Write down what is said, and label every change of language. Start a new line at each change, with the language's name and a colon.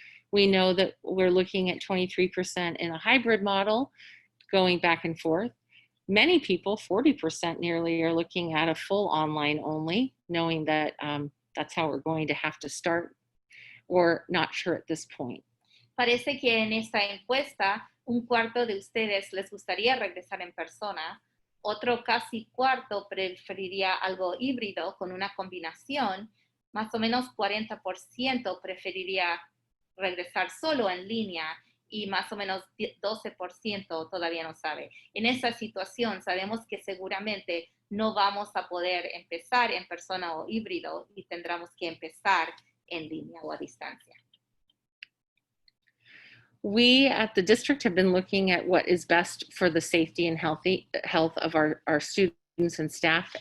English: We know that we're looking at 23% in a hybrid model, going back and forth. Many people, 40% nearly, are looking at a full online only, knowing that that's how we're going to have to start, or not sure at this point.
Spanish: Parece que en esta encuesta, un cuarto de ustedes les gustaría regresar en persona, otro casi cuarto preferiría algo híbrido con una combinación, más o menos 40% preferiría regresar solo en línea y más o menos 12% todavía no sabe. En esa situación sabemos que seguramente no vamos a poder empezar en persona o híbrido y tendremos que empezar en línea o a distancia.
English: We at the district have been looking at what is best for the safety and health of our students and staff.